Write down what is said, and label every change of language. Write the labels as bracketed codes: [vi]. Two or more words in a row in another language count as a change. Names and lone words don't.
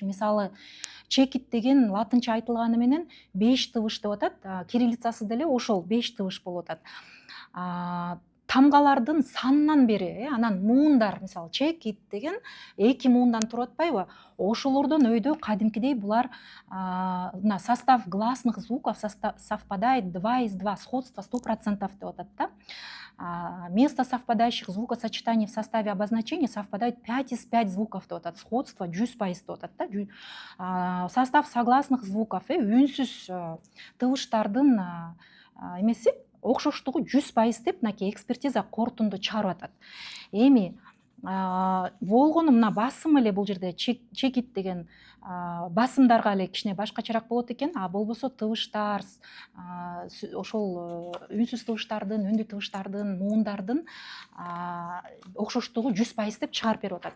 [ky] Мисалы чекит деген латынча айтылганы менен 5 тыбыш деп атат, кириллицасы деле ошол 5 тыбыш болуп атат. Тамгалардын санынан бери, анан муундар, мисалы чекит деген 2 муундан туруп атпайбы? Ошолордон өйдө кадимкидей булар [ru] состав гласных звуков совпадает 2 из 2, сходство 100% [ky] деп атат да. [ru] Место совпадающих звукосочетаний в составе обозначения совпадает 5 из 5 звуков [ky] деп атат, [ru] сходство 100% [ky] деп атат да. [ru] Состав согласных звуков, [ky] үнсүз тыбыштардын эмеси окшоштугу 100% деп мынакей экспертиза корутунду чыгарып атат. Эми болгону мына басым эле бул жерде чекит деген басымдарга эле кичине башкачараак болот экен, болбосо тыбыштар, ошол үнсүз тыбыштардын, үндүү тыбыштардын, муундардын окшоштугу 100% деп чыгарып берип атат.